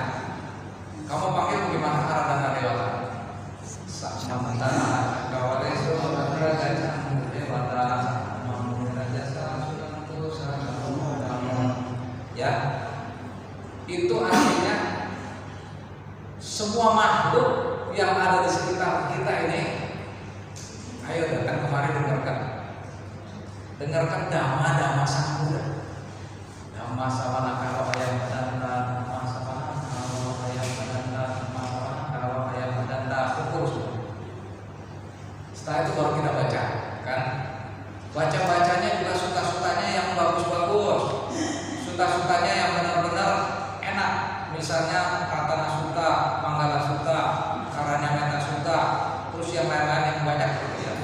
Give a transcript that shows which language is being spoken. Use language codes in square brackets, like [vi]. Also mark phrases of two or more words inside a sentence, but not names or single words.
[id] Kamu panggil bagaimana [pi] Aradana Dewata? Samantana Kawalesu Raja Dewata [id] ya, itu artinya semua makhluk yang ada di sekitar kita ini, ayo datang kemari dengarkan Dhamma Sang Buddha. [pi] Dhamma sawana karo ayam padanta, Dhamma sawana karo ayam padanta, Dhamma sawana karo ayam padanta, ukur. [id] Setelah itu baru kita baca, kan? Baca-bacanya juga suta-sutanya yang bagus-bagus, suta-sutanya yang benar-benar enak. Misalnya Pratana Sutta, Manggala Sutta, Karanyameta Sutta, terus yang lain-lain yang banyak gitu ya.